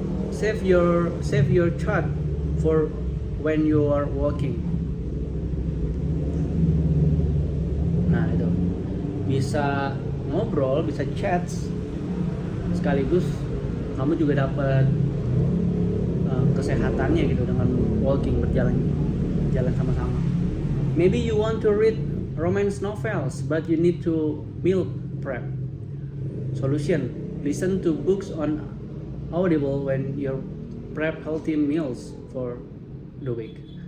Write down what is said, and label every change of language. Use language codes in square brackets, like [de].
[en] Save your chat for when you are walking. [id] Nah itu bisa ngobrol, bisa chat, sekaligus kamu juga dapat kesehatannya gitu dengan walking, berjalan sama-sama. [en] Maybe you want to read romance novels, but you need to meal prep. Solution: listen to books on Audible when you prep healthy meals for the week.